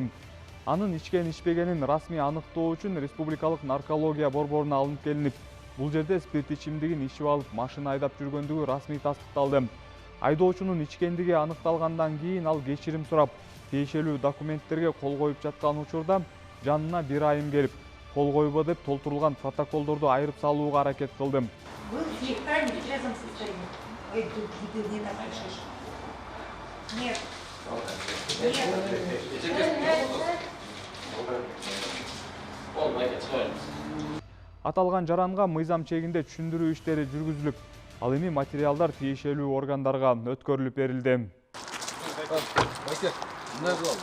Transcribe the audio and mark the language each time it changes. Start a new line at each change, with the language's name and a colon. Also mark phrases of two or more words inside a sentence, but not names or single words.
Kyrgyz: Анын ичкен ичпегенин расмий аныктоо үчүн Республикалык наркология борборуна алынып келинип, бул жерде спирт ичимдигин ичип алып машина айдап жүргөндүгү расмий тастыкталды. Айдоочунун ичкендиги аныкталгандан кийин ал кечирим сурап, тиешелүү документтерге кол коюп жаткан учурда жанына бир айым келип, кол койбо деп толтурулган протоколдорду айырып салууга аракет кылды.
Russian: Был в нетрезвом состоянии. Ой, ты не напишешь. Нет.
Kyrgyz: Аталган жаранга мыйзам чегинде түшүндүрүү иштери жүргүзүлүп, ал эми материалдар тиешелүү органдарга өткөрүлүп берилди. Байке, мындай кылалы.